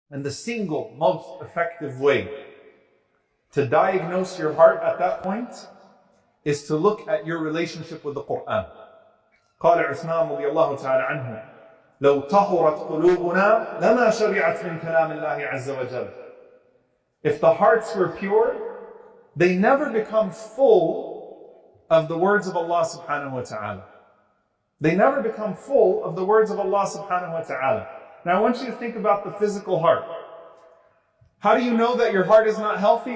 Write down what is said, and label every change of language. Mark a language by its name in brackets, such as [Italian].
[English] And the single most effective way to diagnose your heart at that point is to look at your relationship with the Qur'an. [Arabic] قال عثمان رضي الله تعالى عنه لو طهرت قلوبنا لما شبعت من كلام الله عز وجل. [English] If the hearts were pure, they never become full of the words of Allah subhanahu wa ta'ala. They never become full of the words of Allah subhanahu wa ta'ala. Now I want you to think about the physical heart. How do you know that your heart is not healthy?